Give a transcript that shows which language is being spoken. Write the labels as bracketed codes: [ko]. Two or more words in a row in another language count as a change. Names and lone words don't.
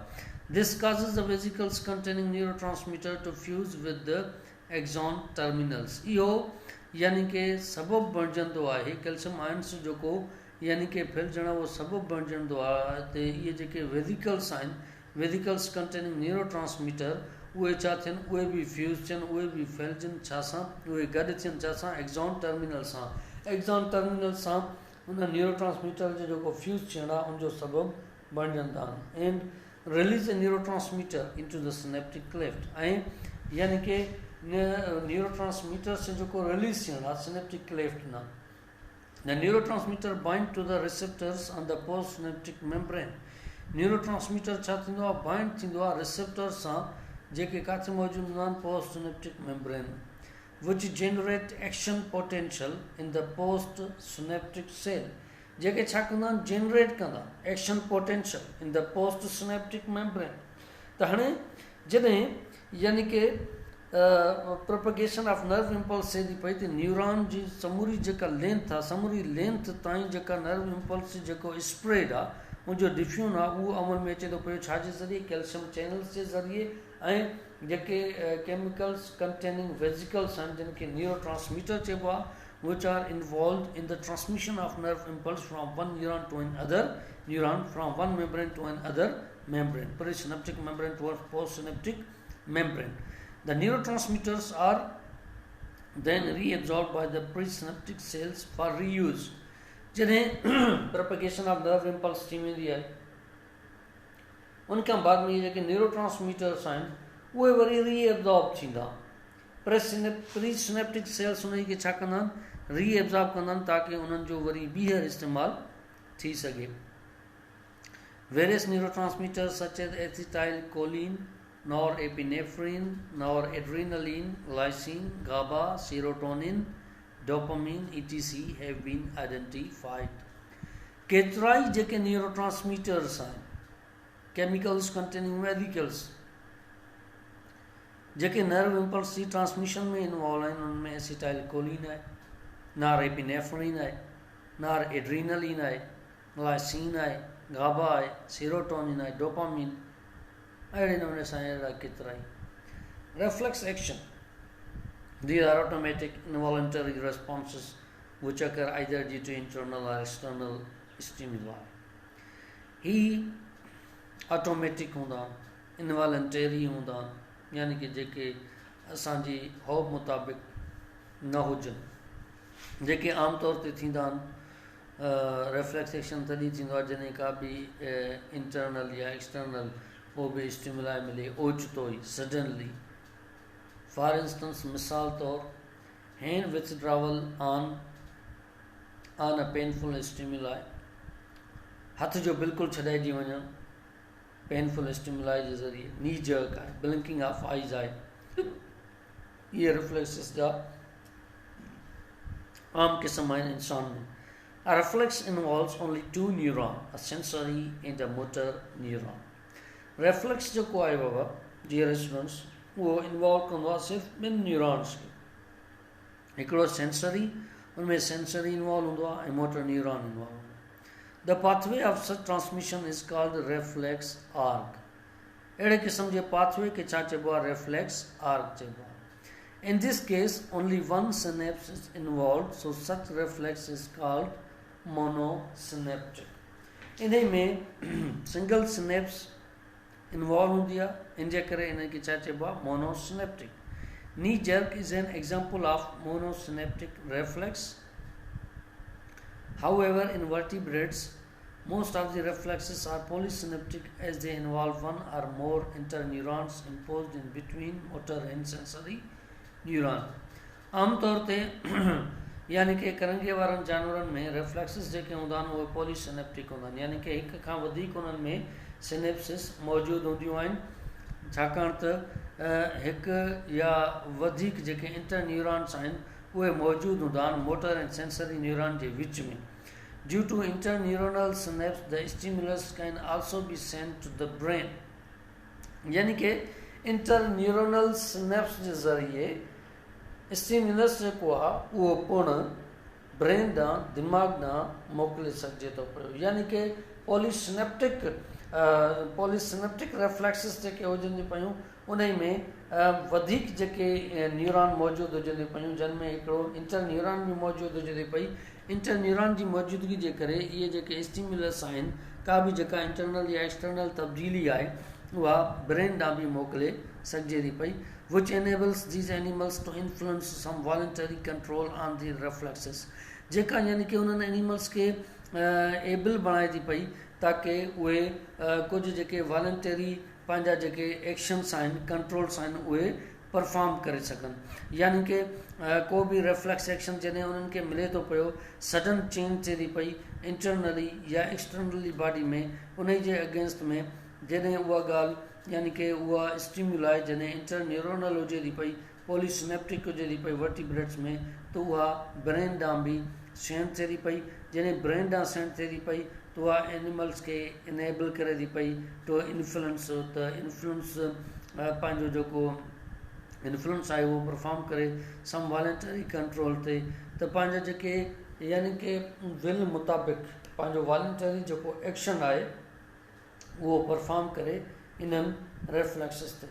[en] दिस causes the vesicles containing neurotransmitter to fuse with the axon terminals. [sd] इहो यानी कि सबबु बणिजंदो आहे [en] calcium ions [sd] जेको यानी कि फैलिजणु उहो सबबु बणिजंदो आहे त इहे जेके वेसिकल्स आहिनि, [en] vesicles containing neurotransmitter, [sd] उहे छा थियनि? उहे बि फ्यूज़ थियनि, उहे बि फैलिजनि छा सां? उहे गॾु थियनि छा सां? [en] axon terminal [sd] सां. [en] axon terminal [sd] सां उन न्यूरोट्रांसमीटर जो जेको फ्यूज़ थियणु आहे उनजो सबबु बणिजंदा आहिनि. [en] and release a neurotransmitter into the synaptic cleft, [sd] ऐं यानी कि न्यूरोट्रांसमीटर से जेको रिलीज़ थियणु आहे [en] synaptic cleft [sd] न. [en] The neurotransmitter bind to the receptors on the postsynaptic membrane. [sd] Neurotransmitter छा थींदो आहे? बाइंड थींदो आहे रिसेप्टर सां जेके किथे मौजूदु हूंदा आहिनि? [en] postsynaptic membrane, which generate action potential in the postsynaptic cell. [sd] जेके छा कंदा आहिनि? जनरेट कंदा [en] action potential in the postsynaptic membrane. [sd] त हाणे जॾहिं यानी कि [en] propagation of nerve impulse [sd] थिए थी पई त न्यूरॉन जी समूरी जेका लेंथ आहे, समूरी लेंथ ताईं जेका [en] nerve impulse [sd] जेको स्प्रेड आहे उनजो डिफ्यून आहे उहो अमल में अचे थो पियो. छाजे ज़रिए? [en] calcium channels [sd] जे ज़रिए, ऐं जेके [en] chemicals containing vesicles [sd] आहिनि जिन खे न्यूरोट्रांसमीटर चइबो आहे, [en] which are involved in the transmission of nerve impulse from one neuron to another neuron, from one membrane to another membrane, presynaptic membrane to postsynaptic membrane. The neurotransmitters are then reabsorbed by the presynaptic cells for reuse. [sd] जॾहिं [en] propagation of nerve impulse [sd] थी वेंदी आहे उनखां बाद में जेके न्यूरोट्रांसमीटर्स आहिनि उहे वरी रीएब्ज़ॉर्ब थींदा. [en] presynaptic cells [sd] उन खे छा कंदा आहिनि? रीएब्ज़ॉर्ब कंदा आहिनि ताकी उन्हनि जो वरी ॿीहर इस्तेमालु थी सघे. [en] Various neurotransmitters such as acetylcholine, norepinephrine, noradrenaline, lysine, GABA, serotonin, dopamine, etc. have been identified. [sd] केतिराई जेके न्यूरोट्रांसमीटर्स आहिनि, [en] chemicals containing radicals [sd] जेके [en] nerve impulse [sd] जी ट्रांसमिशन में इन्वॉल्व आहिनि, उनमें एसिटाइल कोलिन आहे, नॉरएपिनेफ्रिन आहे, नॉरएड्रीनलिन आहे, लाइसिन आहे, गाबा आहे, सेरोटोनिन आहे, डोपामिन, अहिड़े नमूने सां अहिड़ा केतिराई. [en] Reflex action. These are automatic involuntary responses which occur either due to internal or external stimuli. [sd] ही ऑटोमेटिक हूंदा, इनवॉलंटरी हूंदा, यानी कि जेके असांजी हौब मुताबिक़ न हुजनि, जेके आमतौर ते थींदा आहिनि. [en] reflex action [sd] तॾहिं थींदो आहे जॾहिं का बि इंटरनल या एक्सटर्नल को बि स्टिमुलाई मिले ओचितो ई सडनली. [en] for instance, [sd] मिसाल तौर, [en] hand withdrawal on a painful stimuli, [sd] हथ जो बिल्कुलु छॾाइजी वञणु [en] painful stimuli [sd] जे ज़रिए, [en] knee jerk [sd] आहे, [en] blinking of eyes [sd] आहे, इहे रिफ्लेक्सिस जा आम क़िस्म आहिनि इंसान में. [en] A reflex involves only two neurons, a sensory and a motor neuron. [sd] Reflex जेको आहे बाबा, [en] dear students, [sd] उहो इन्वॉल्व कंदो आहे सिर्फ़ु ॿिनि न्यूरॉन्स खे. हिकिड़ो सेंसरी, उनमें सेंसरी इन्वॉल्व हूंदो आहे ऐं [en] motor neuron [sd] इन्वॉल्व हूंदो आहे. [en] The pathway of such transmission is called reflex arc. [sd] अहिड़े क़िस्म जे pathway खे छा चइबो आहे? [en] reflex arc [sd] चइबो आहे. [en] In this case, only one synapse is involved, so such reflex is called monosynaptic. [sd] इन में [en] single synapse [sd] इन्वॉल्व हूंदी आहे, इन जे करे इन खे छा चइबो आहे? मोनोसिनेप्टिक. [en] knee jerk is an example of monosynaptic reflex. However, in vertebrates, most of the reflexes are polysynaptic as they involve one or more interneurons imposed in between motor and sensory neuron. [sd] आमतौर ते यानी कि करंगे वारनि जानवरनि में रिफ्लेक्सिस जेके हूंदा आहिनि उहे पॉलीसिनेप्टिक हूंदा आहिनि, यानी कि हिक खां वधीक उन्हनि में सिनेप्सिस मौजूदु हूंदियूं आहिनि, छाकाणि त हिकु या वधीक जेके इंटरन्यूरॉन्स आहिनि उहे मौजूदु हूंदा आहिनि मोटर ऐं सेंसरी न्यूरॉन जे विच में. [en] Due to interneuronal synapse, the stimulus can also be sent to the brain. [sd] यानी कि [en] interneuronal synapse [sd] जे ज़रिए स्टिम्युलस जेको आहे उहो पिणु ब्रेन ॾांहुं दिमाग़ ॾांहुं मोकिले सघिजे थो पियो. यानी कि [en] polysynaptic reflexes [sd] जेके हुजनि पियूं उन में वधीक जेके न्यूरॉन मौजूदु हुजनि पियूं, जिन में हिकिड़ो इंटरन्यूरॉन बि मौजूदु हुजे पई. इंटरन्यूरॉन जी मौजूदगी जे करे इहे जेके स्टिम्युलस आहिनि, का बि जेका इंटरनल या एक्सटर्नल तब्दीली आहे उहा ब्रेन ॾांहुं बि मोकिले सघिजे थी पई, [en] which enables these animals to influence some voluntary control on the reflexes. [sd] जेका यानी कि उन्हनि एनिमल्स खे एबल बणाए थी पई ताकी उहे कुझु जेके वॉलंटरी पंहिंजा जेके एक्शन्स आहिनि, कंट्रोल्स आहिनि, उहे परफॉर्म करे सघनि. यानी कि को बि [en] reflex action [sd] जॾहिं उन्हनि खे मिले थो पियो, [en] sudden change [sd] थिए थी पई इंटरनली या एक्सटर्नली बॉडी में, उन जे अगेंस्ट में जॾहिं उहा ॻाल्हि यानी कि उहा स्टिम्युलाई जॾहिं इंटरन्यूरोनल हुजे थी पई, पॉलीसिनेप्टिक हुजे थी पई वर्टिब्रेट्स में, त उहा ब्रेन ॾांहुं बि सेंड थिए थी पई. जॾहिं ब्रेन ॾांहुं सेंड थिए थी पई त उहा एनिमल्स खे इनेबल करे थी पई [en] to influence, [sd] त इन्फ्लुएंस पंहिंजो जेको इन्फ्लुएंस आहे उहो परफॉर्म करे [en] some voluntary control [sd] ते, त पंहिंजा जेके यानी कि विल मुताबिक़ पंहिंजो वॉलंटरी जेको एक्शन आहे उहो परफॉर्म करे इन्हनि रिफ्लेक्सिस ते.